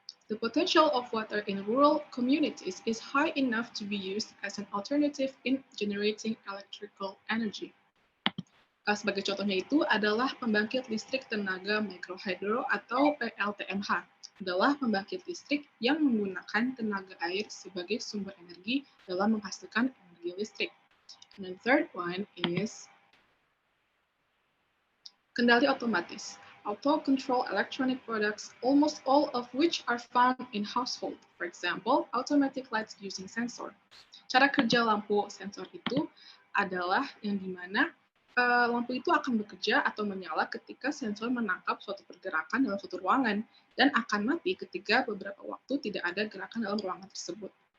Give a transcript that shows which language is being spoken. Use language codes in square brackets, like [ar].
[en] The potential of water in rural communities is high enough to be used as an alternative in generating electrical energy. [id] Sebagai contohnya itu adalah pembangkit listrik tenaga mikrohidro atau PLTMH. Adalah pembangkit listrik yang menggunakan tenaga air sebagai sumber energi dalam menghasilkan energi listrik. [en] And then third one is [id] kendali otomatis. [en] Auto control electronic products, almost all of which are found in household. For example, automatic lights using sensor. [id] Cara kerja lampu sensor itu adalah yang dimana lampu itu akan bekerja atau menyala ketika sensor menangkap suatu pergerakan dalam suatu ruangan dan akan mati ketika beberapa waktu tidak ada gerakan dalam ruangan tersebut.